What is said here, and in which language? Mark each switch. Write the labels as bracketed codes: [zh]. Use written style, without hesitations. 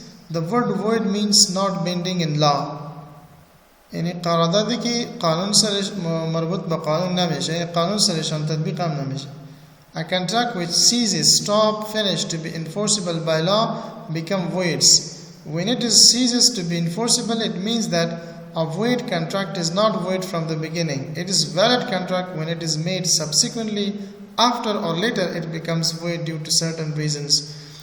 [en] The word void means not binding in law. [fa] یعنی قراردادی که قانون سرش مربوط به قانون نمیشه، یعنی قانون سرشان تطبیق هم نمیشه. [en] A contract which ceases, stop, finish to be enforceable by law become voids. When it ceases to be enforceable, it means that a void contract is not void from the beginning. It is valid contract when it is made subsequently. After or later it becomes void due to certain reasons.